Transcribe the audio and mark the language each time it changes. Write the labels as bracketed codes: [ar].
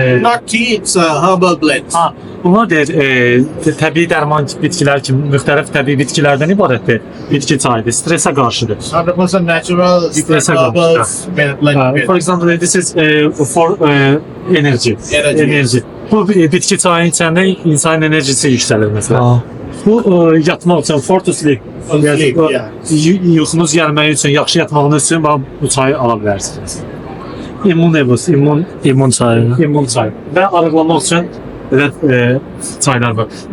[en] Not tea, it's a herbal blend. [az] bunlar təbii dərman bitkilər kimi müxtəlif təbii bitkilərdən ibarətdir. Bitki çayıdır. Stresə qarşıdır. [en] 100% natural, different Stress herbals, blend. For example, this is for energy. Energy. [az] Bu bitki çayını içəndə insanın enerjisi yüksəlir məsələn. Bu yatmaq üçün, [en] for to sleep. Sleep, yeah. [az] Yuxunuz gəlməyi üçün, yaxşı yatmağınız üçün bu çayı ala bilərsiniz. Immunebus, İmmun çayı. immun çayı. Və arıqlamaq üçün belə çaylar var.